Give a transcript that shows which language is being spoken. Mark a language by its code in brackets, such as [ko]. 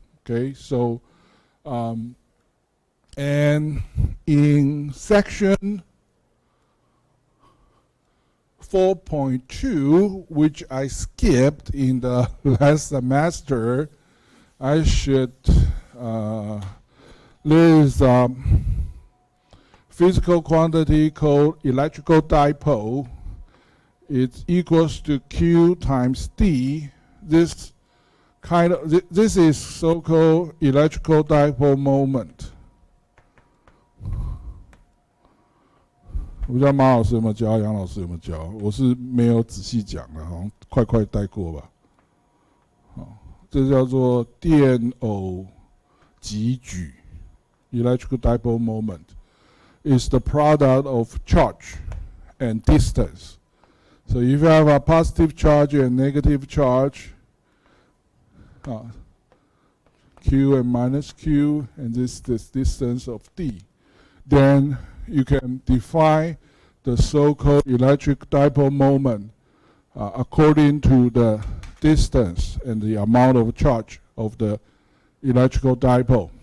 [en] Okay, so and in section 4.2, which I skipped in the last semester, I should there is physical quantity called electrical dipole. It equals to Q times D. This is so-called electrical dipole moment. [zh] 我不知道马老师有没有教，杨老师有没有教？我是没有仔细讲的，好像快带过吧。好，这叫做电偶极矩 （electrical dipole moment）。 [en] Is the product of charge and distance. So if you have a positive charge and negative charge, Q and minus Q, and this distance of D, then you can define the so-called electric dipole moment according to the distance and the amount of charge of the electrical dipole.